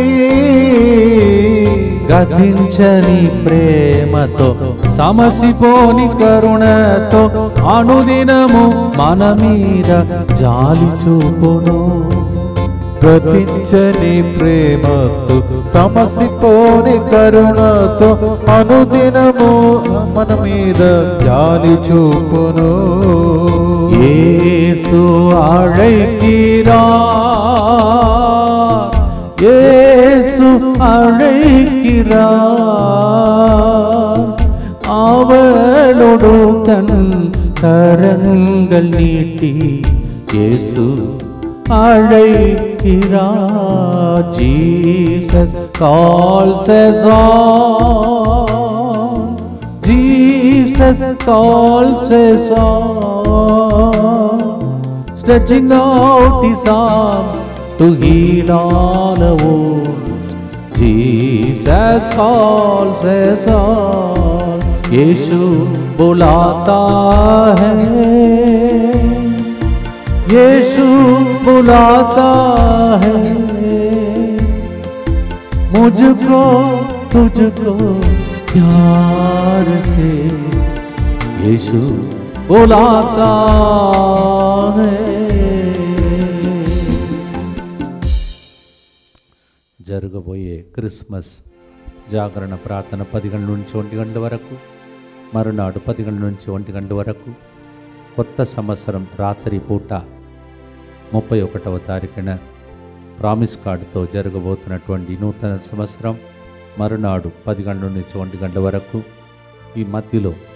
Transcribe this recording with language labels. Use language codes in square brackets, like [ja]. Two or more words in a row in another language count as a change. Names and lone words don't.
[te] గతించని ప్రేమతో సమసిపోని కరుణతో అనుదినము మన మీద జాలి చూపును. గతించని ప్రేమతో సమసిపోని కరుణతో అనుదినము మన మీద జాలి చూపును. [ta] యేసు அழைக்கிறார், యేసు அழைக்கிறார், அவளோடு தன் கரங்கள் நீட்டி యేసు அழைக்கிறார். [en] Jesus calls us on, Jesus calls us on, stretching out his arms to heal all our wounds. Jesus calls us on, [hi] यीशु बुलाता है, यीशु बुलाता है, मुझको तुझको प्यार से यीशु बुलाता है. [te] జరగబోయే క్రిస్మస్ జాగరణ ప్రార్థన 10 గంటల నుంచి 1 గంట వరకు, మరునాడు 10 గంటల నుంచి 1 గంట వరకు, కొత్త సంవత్సరం రాత్రి పూట 31వ తారీఖున [en] promise cardtho [te] జరగబోతున్నటువంటి నూతన సంవత్సరం మరునాడు 10 గంటల నుంచి 1 గంట వరకు, ఈ మధ్యలో